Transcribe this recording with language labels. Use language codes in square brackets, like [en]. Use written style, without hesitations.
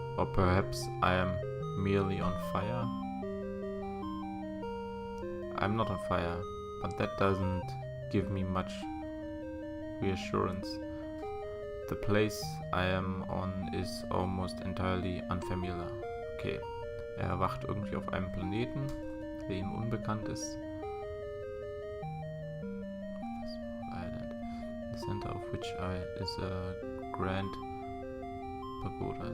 [en] Or perhaps I am merely on fire? I'm not on fire, but that doesn't give me much reassurance. The place I am on is almost entirely unfamiliar. [de] Okay, er erwacht irgendwie auf einem Planeten, der ihm unbekannt ist. [en] Island, the center of which is a grand pagoda.